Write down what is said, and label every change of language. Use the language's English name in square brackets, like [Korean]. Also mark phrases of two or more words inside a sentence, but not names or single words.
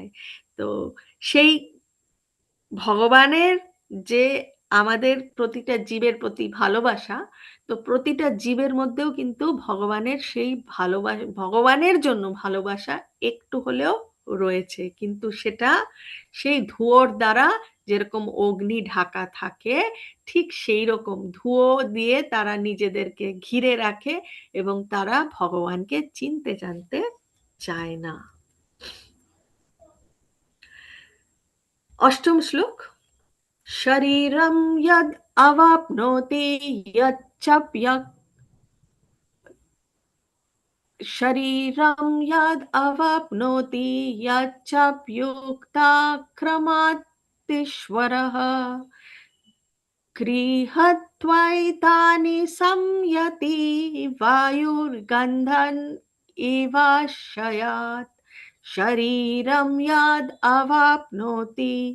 [Bangla] তো সেই ভগবানের যে আমাদের প্রতিটা জীবের প্রতি ভালোবাসা, তো প্রতিটা জীবের মধ্যেও কিন্তু ভগবানের সেই ভালোবাসা, ভগবানের জন্য ভালোবাসা একটু হলেও রয়েছে, কিন্তু সেটা সেই ধুয়োর দ্বারা যেরকম অগ্নি ঢাকা থাকে, ঠিক সেই রকম ধুয়ো দিয়ে তারা নিজেদেরকে ঘিরে রাখে এবং তারা ভগবানকে চিনতে জানতে চায় না। অষ্টম শ্লোক। [Sanskrit] शरीरं यद् अवाप्नोति यच्चप्यक् शरीरं यद् अवाप्नोति यच्चप्युक्ताक्रमात्तीश्वरः गृहत्वैतानि संयति वायुर्गन्धन् इवाश्रयात् शरीरं यद् अवाप्नोति